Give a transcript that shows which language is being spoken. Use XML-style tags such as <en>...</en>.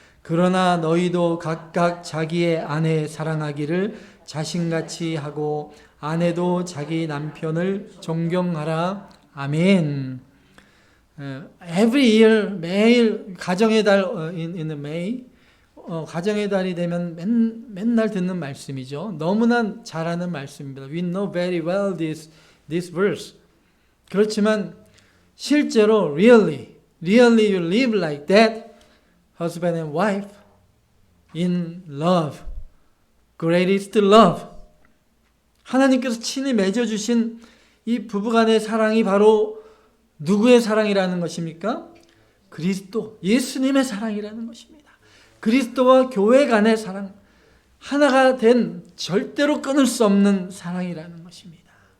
<ko>그러나 너희도 각각 자기의 아내 사랑하기를 자신같이 하고 아내도 자기 남편을 존경하라. 아멘.</ko> <en>Every year,</en> <ko>매일 가정의 달</ko> <en>in May,</en> <ko>가정의 달이 되면 맨날 듣는 말씀이죠. 너무나 잘 아는 말씀입니다.</ko> <en>We know very well this verse.</en> <ko>그렇지만 실제로</ko> <en>really you live like that, husband and wife, in love, greatest love.</en> <ko>하나님께서 친히 맺어주신 이 부부간의 사랑이 바로 누구의 사랑이라는 것입니까? 그리스도, 예수님의 사랑이라는 것입니다. 그리스도와 교회 간의 사랑, 하나가 된 절대로 끊을 수 없는 사랑이라는 것입니다.</ko>